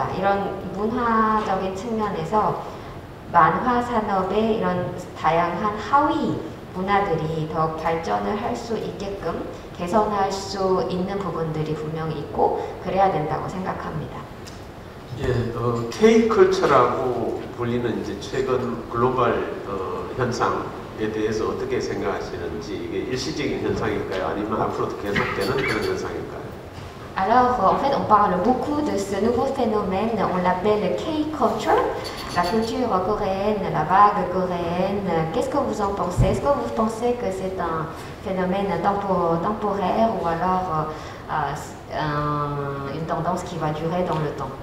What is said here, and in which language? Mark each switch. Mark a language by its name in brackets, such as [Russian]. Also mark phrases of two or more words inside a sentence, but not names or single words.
[Korean] 이런 문화적인 측면에서 만화 산업의 이런 다양한 하위 문화들이 더 발전을 할 수 있게끔 개선할 수 있는 부분들이 분명히 있고 그래야 된다고 생각합니다. 예, K-컬처라고 불리는 이제 최근 글로벌 현상에 대해서 어떻게 생각하시는지 이게 일시적인 현상일까요? 아니면 앞으로도 계속되는 그런 현상일까요? [French] Alors, en fait, on parle beaucoup de ce nouveau phénomène, on l'appelle K-culture, la culture coréenne, la vague coréenne. Qu'est-ce que vous en pensez? Est-ce que vous pensez que c'est un phénomène temporaire ou alors une tendance qui va durer dans le temps?